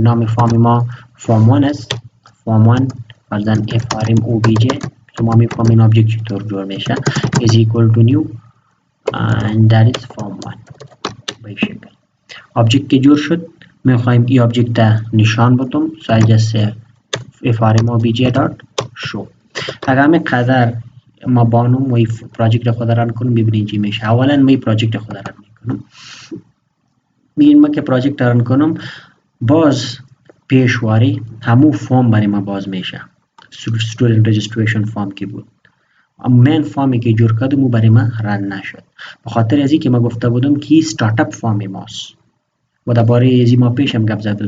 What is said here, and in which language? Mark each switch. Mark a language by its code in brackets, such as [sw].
[fa] نام فارم ما form1 است. form1 فرضاً frm obj ما میفهمیم این آبجکت چطور جور میشه is equal to new and that is form1 به این شکل. آبجکت که جور شد میخوایم این آبجکت نشان بدم. [en] so I'll just say frm obj dot show. [fa] اگر همه قدر ما بانم و این پراجکت خود رن کنم ببینید چی میشه. اولا ما این پراجکت خود رن میکنم. میگیم ما که پراجکت رن کنم باز پیشواری همون فارم برای ما باز میشه. student registration فارم که بود مین فارمی که جور کردم او برای ما رن نشد به خاطر ازی که ما گفته بودم که استارت اپ فارم ماست و درباره ازی ما پیش هم گپ زدم.